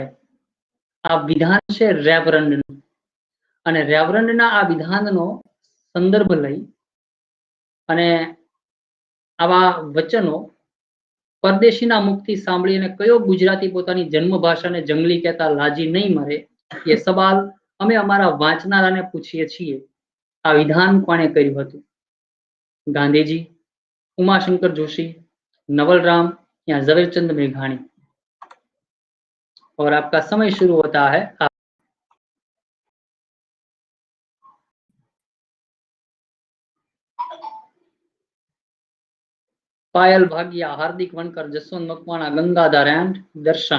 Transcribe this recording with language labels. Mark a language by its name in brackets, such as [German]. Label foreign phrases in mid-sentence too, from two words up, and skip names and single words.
[Gujarati] આ વિધાન છે રેવરંડનું, અને રેવરંડના આ વિધાનનો સંદર્ભ લઈ અને આવા વચનો પરદેશીના મુખથી સાંભળીને કયો ગુજરાતી પોતાની જન્મભાષાને જંગલી કહેતા લાજી નહીં મરે, એ સવાલ અમે અમારા વાંચનારાને પૂછીએ છીએ. આ વિધાન કોણે કર્યું હતું? ગાંધીજી, [Hindi] उमाशंकर जोशी, नवल राम या झवेरचंद मेघाणी? और आपका समय शुरू होता है. पायल भागिया, हार्दिक वनकर, जसवंत मकवाणा, गंगाधर एंड दर्शन.